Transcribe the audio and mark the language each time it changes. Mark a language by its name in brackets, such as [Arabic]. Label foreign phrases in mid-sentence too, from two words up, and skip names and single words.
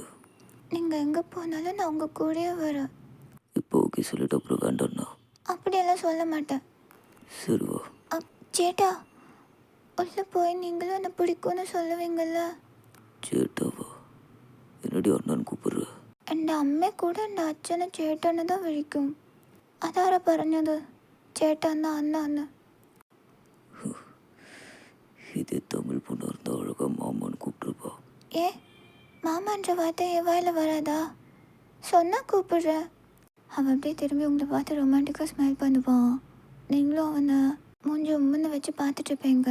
[Tamil] நீங்கள் எங்கே போனாலும் நான் உங்கள் கூடயே வரேன். இப்போ ஓகே சொல்லிட்டு அப்புறம் வேண்டாம்னா? அப்படியெல்லாம் சொல்ல மாட்டேன். சரி வா. சேட்டா, உள்ளே போய் நீங்களும் என்னை பிடிக்கும்னு சொல்லுவீங்கள்ல. சேட்டாவா? என்னடி அண்ணான்னு கூப்பிடுற? [Malayalam] എൻ്റെ അമ്മ കൂടെ എൻ്റെ അച്ഛനെ ചേട്ടനെ தான் വിളിക്കും. അതാരാ പറഞ്ഞത് ചേട്ടാന്ന് അന്നാന്ന്? [Tamil] இதே தமிழ் பொண்ணாக இருந்தால் அழகாக மாமான்னு கூப்பிட்டுருப்பா. ஏ, மாமான்ற வார்த்தை என் வாயில் வராதா? சொன்னால் கூப்பிடுறேன். அவன் அப்படியே திரும்பி உங்களை பார்த்து ரொமான்டிக்காக ஸ்மைல் பண்ணுவான். நீங்களும் அவனை மூஞ்சி உம்முன்னு வச்சு பார்த்துட்டு இருப்பீங்க.